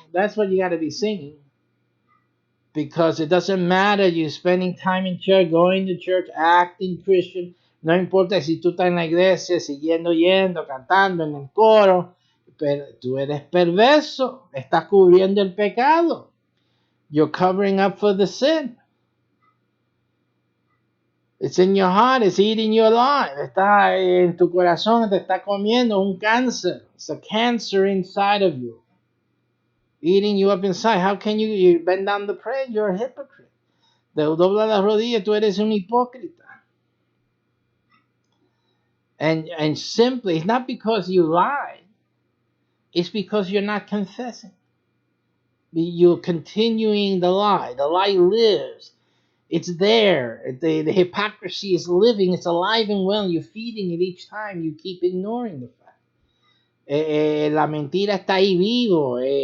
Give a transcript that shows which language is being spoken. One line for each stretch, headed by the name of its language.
English: That's what you got to be singing. Because it doesn't matter you spending time in church, going to church, acting Christian.
Spanish: No importa si tú estás en la iglesia, yendo, cantando en el coro. Pero tú eres perverso. Estás cubriendo el pecado.
English: You're covering up for the sin. It's in your heart. It's eating you alive.
Spanish: Está en tu corazón. Te está comiendo un cáncer.
English: It's a cancer inside of you. Eating you up inside. How can you bend down the prayer? You're a hypocrite.
Spanish: Te dobla las rodillas. Tú eres un hipócrita.
English: And simply, it's not because you lied. It's because you're not confessing. You're continuing the lie. The lie lives. It's there. The hypocrisy is living. It's alive and well. You're feeding it each time you keep ignoring the fact.
Spanish: La mentira está ahí vivo.